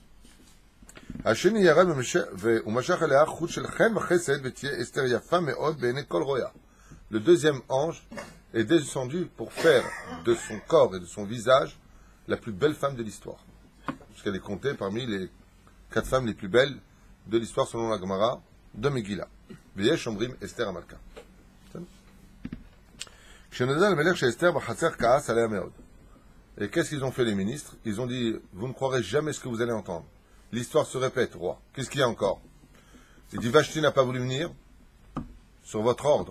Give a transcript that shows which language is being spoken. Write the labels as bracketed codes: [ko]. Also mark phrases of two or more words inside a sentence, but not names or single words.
[fr] Le deuxième ange est descendu pour faire de son corps et de son visage la plus belle femme de l'histoire. Parce qu'elle est comptée parmi les 4 femmes les plus belles de l'histoire selon la Gemara de Megillah. [he] ויש אומרים אסתר המלכה. [fr] Et qu'est-ce qu'ils ont fait les ministres? Ils ont dit, vous ne croirez jamais ce que vous allez entendre. L'histoire se répète, roi. Qu'est-ce qu'il y a encore? Il dit, Vashti n'a pas voulu venir sur votre ordre.